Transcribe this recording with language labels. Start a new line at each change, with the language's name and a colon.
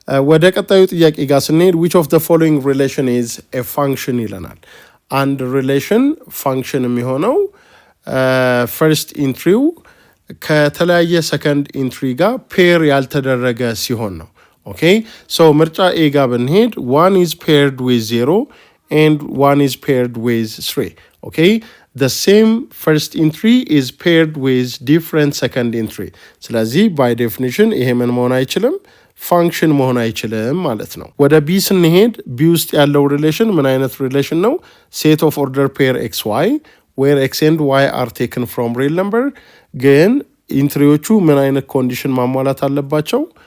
Amharic: ወደ ቀጣዩ ጥያቄ ጋር ስንሄድ
English: which of the following relation is a function
Amharic: ይለናል። አንድ ሪሌሽን ፋንክሽን የሚሆነው ፈርስት ኢንትሪው ከተለያየ ሰከንድ ኢንትሪ ጋር ፔር ያልተደረገ ሲሆን ነው። ኦኬ ሶ ምርጫ ኤ ጋር ብንሄድ
English: 1 is paired with 0 and 1 is paired with 3. ኦኬ the same first entry is paired with different second entry.
Amharic: ስለዚህ
English: by definition
Amharic: ይሄ ምን መሆን አይችልም? ፋንክሽን መሆን አይችልም ማለት ነው። ወደ ቢ ስንሄድ ቢ ውስጥ ያለው ሪሌሽን ምን አይነት ሪሌሽን ነው?
English: ሴት ኦፍ ኦርደር ፔር ኤክስ ዋይ ዌር ኤክስ ኤንድ ዋይ አር ቴክን ፍሮም ሪል ነምበር።
Amharic: ግን ኢንትሪዎቹ ምን አይነት ኮንዲሽን ማሟላት አለባቸው?